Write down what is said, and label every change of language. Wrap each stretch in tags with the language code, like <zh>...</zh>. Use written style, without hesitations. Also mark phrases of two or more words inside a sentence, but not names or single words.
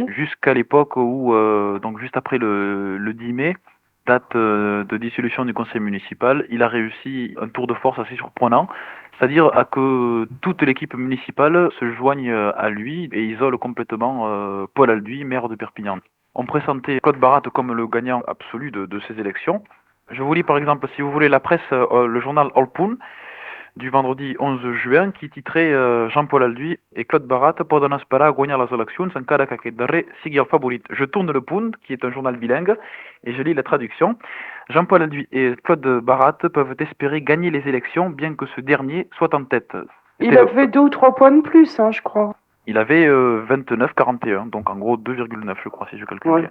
<fr>jusqu'à l'époque où, donc juste après le 10 mai, date de dissolution du conseil municipal, il a réussi un tour de force assez surprenant, c'est-à-dire à que toute l'équipe municipale se joigne à lui et isole complètement Paul Alduy, maire de Perpignan. On présentait Claude Barat comme le gagnant absolu de ces élections. Je vous lis par exemple, si vous voulez, la presse, le journal Olpoun, du vendredi 11 juin, qui titrait Jean-Paul Alduy et Claude Barat</fr> <ca>poden esperar guanyar les eleccions encara que aquest darrer sigui el favorit.</ca> <fr>Je tourne le Punt, qui est un journal bilingue, et je lis la traduction. Jean-Paul Alduy et Claude Barat peuvent espérer gagner les élections, bien que ce dernier soit en tête. Il avait 2 ou 3 points de plus, je crois. Il avait 29,41, donc en gros 2,9 je crois si je calcule bien.</fr>